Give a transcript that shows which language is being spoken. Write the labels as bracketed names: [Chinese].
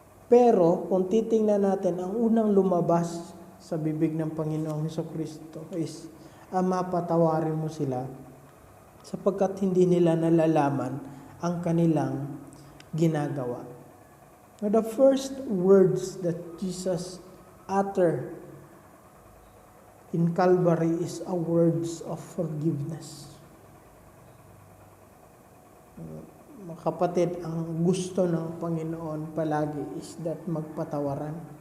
[Filipino] Pero kung titingnan natin, ang unang lumabas sa bibig ng Panginoong Hesukristo is, Ama, patawarin mo sila sapagkat hindi nila nalalaman ang kanilang ginagawa. [English] Now, the first words that Jesus uttered in Calvary is a words of forgiveness. [Filipino] Mga kapatid, ang gusto ng Panginoon palagi is that magpatawaran.